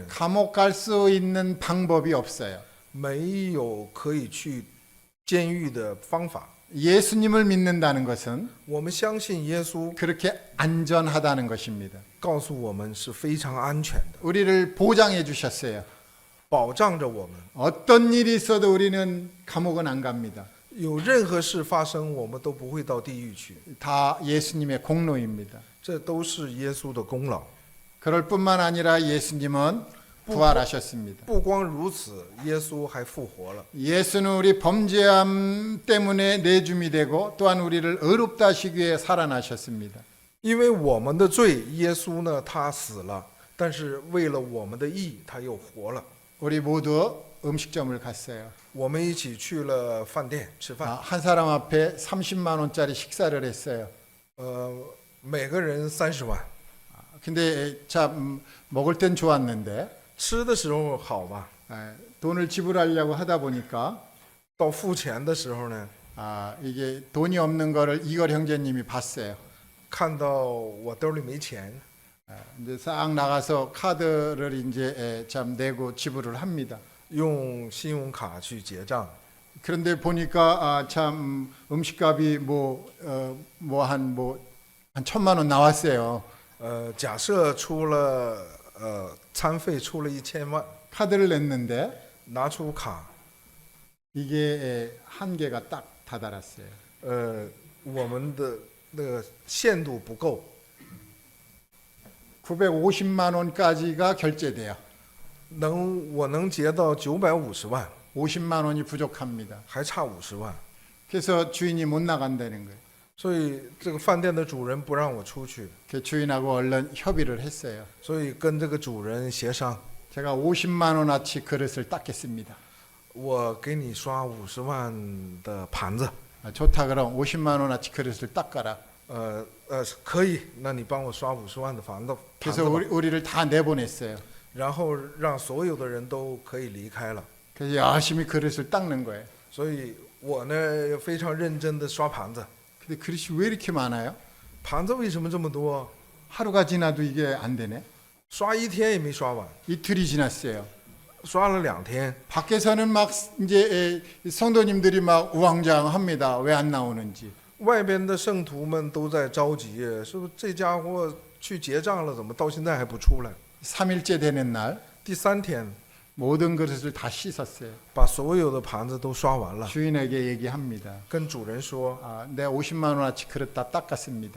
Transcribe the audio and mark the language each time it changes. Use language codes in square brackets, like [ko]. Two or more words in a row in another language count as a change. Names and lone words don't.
[ko] 감옥 갈 수 있는 방법이 없어요. [zh] 没有可以去监狱的方法。 [ko] 예수님을 믿는다는 것은 [zh] 我们相信耶稣 [ko] 그렇게 안전하다는 것입니다. [zh] 告诉我们是非常安全的， [ko] 우리를 보장해 주셨어요. [zh] 保障着我们。 [ko] 어떤 일이 있어도 우리는 감옥은 안 갑니다. [zh] 有任何事发生，我们都不会到地狱去， [ko] 다 예수님의 공로입니다. [zh] 这都是耶稣的功劳。 [ko] 그럴 뿐만 아니라 예수님은 부활하셨습니다. [zh] 不光如此，耶稣还复活了。 [ko] 예수는 우리 범죄함 때문에 내줌이 되고 또한 우리를 의롭다 하시기 위해 살아나셨습니다. [zh] 因为我们的罪，耶稣呢，他死了，但是为了我们的义，他又活了。 [ko] 우리 모두 음식점을 갔어요. [zh] 我们一起去了饭店吃饭， [ko] 한 사람 앞에 30만 원짜리 식사를 했어요. [zh] 每个人30万。 [ko] 근데 참 먹을 땐 좋았는데 [zh] 吃的时候好吧， [ko] 돈을 지불하려고 하다 보니까 [zh] 到付钱的时候呢， [ko] 이게 돈이 없는 거를 이걸 형제님이 봤어요. [zh] 看到我兜里没钱， [ko] 이제 싹 나가서 카드를 이제 참 내고 지불을 합니다. [zh] 用信用卡去结账。 [ko] 그런데 보니까 참 음식값이 한 1,000만 원 나왔어요. [zh] 假设出了餐费出了1000万， [ko] 카드를 냈는데 [zh] 拿出卡， [ko] 이게 한계가 딱 다다랐어요. [zh] 我们的那个限度不够， [ko] 950만 원까지가 결제돼요. [zh] 我能结到950万， [ko] 50만 원이 부족합니다. [zh] 还差50万， [ko] 그래서 주인이 못 나간다는 거예요. [zh] 所以这个饭店的主人不让我出去， [ko] 그 주인하고 얼른 협의를 했어요. [zh] 所以跟这个主人协商， [ko] 제가 50만 원어치 그릇을 닦겠습니다. [zh] 我给你刷50万的盘子， [ko] 좋다 그럼 50만 원어치 그릇을 닦아라. [zh] 可以，那你帮我刷50万的盘子 [ko] 그래서 [zh] 吧， [ko] 우리를 다 내보냈어요. [zh] 然后让所有的人都可以离开了， [ko] 그래서 열심히 그릇을 닦는 거예요. [zh] 所以我呢非常认真的刷盘子。 [ko] 근데 그릇이 왜 이렇게 많아요? [zh] 盘子为什么这么多？ [ko] 하루가 지나도 이게 안 되네. [zh] 刷1天也没刷完， [ko] 이틀이 지났어요. [zh] 刷了2天。 [ko] 밖에서는 막 이제 성도님들이 막 우왕좌왕합니다. 왜 안 나오는지. [zh] 外边的圣徒们都在着急，是不是这家伙去结账了，怎么到现在还不出来？ [ko] 3일째 되는 날 [zh] 第3天 [ko] 모든 그릇을 다 씻었어요. [zh] 把所有的盘子都刷完了， [ko] 주인에게 얘기합니다. [zh] 跟主人说 [ko] 내 50만 원어치 그릇 다 닦았습니다.